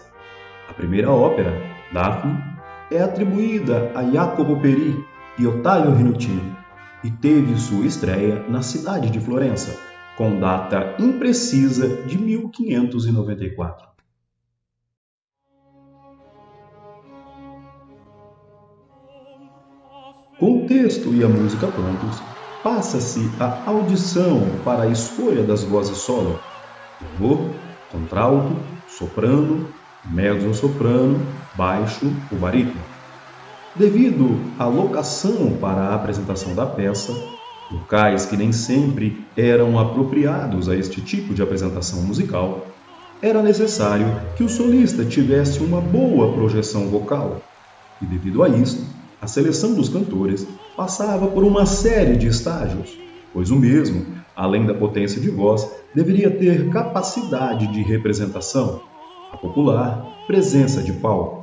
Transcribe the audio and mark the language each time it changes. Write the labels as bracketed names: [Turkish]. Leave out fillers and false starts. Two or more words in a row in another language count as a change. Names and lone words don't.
[Portuguese] A primeira ópera, Dafne, é atribuída a Jacopo Peri e Ottavio Rinuccini e teve sua estreia na cidade de Florença, com data imprecisa de 1594. Com o texto e a música prontos, passa-se a audição para a escolha das vozes solo, tenor, contralto, soprano, mezzo-soprano, baixo ou barítono. Devido à locação para a apresentação da peça, locais que nem sempre eram apropriados a este tipo de apresentação musical, era necessário que o solista tivesse uma boa projeção vocal, e devido a isso, a seleção dos cantores passava por uma série de estágios, pois o mesmo, além da potência de voz, deveria ter capacidade de representação, a popular presença de palco.